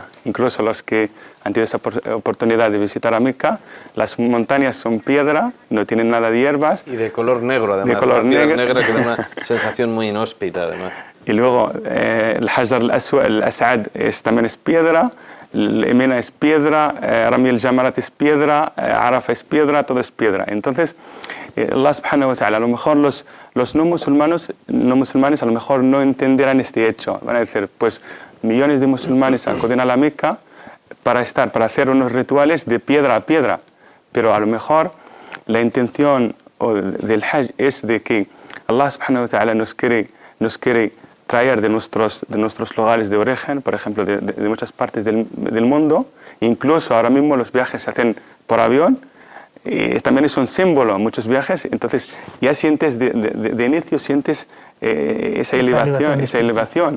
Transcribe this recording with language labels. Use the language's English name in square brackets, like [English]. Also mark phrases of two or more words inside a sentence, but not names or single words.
[Spanish] Incluso los que han tenido esa oportunidad de visitar a Meca, las montañas son piedra, no tienen nada de hierbas. Y de color negro, además. De color negra que da una sensación muy inhóspita, además. Y luego el Hajar al-Aswad también es piedra, el Mina es piedra, Rami al-Jamarat es piedra, Arafah es piedra, todo es piedra. Entonces, [Arabic] الله سبحانه وتعالى, [Spanish] a lo mejor los no musulmanes a lo mejor no entenderán este hecho. Van a decir, pues millones de musulmanes acuden a la Meca para hacer unos rituales de piedra a piedra. Pero a lo mejor la intención del Hajj es de que [Arabic] الله سبحانه وتعالى [Spanish] nos quiere traer de nuestros lugares de origen, por ejemplo, de muchas partes del mundo. Incluso ahora mismo los viajes se hacen por avión, y también es un símbolo, muchos viajes. Entonces ya sientes, de inicio sientes esa elevación.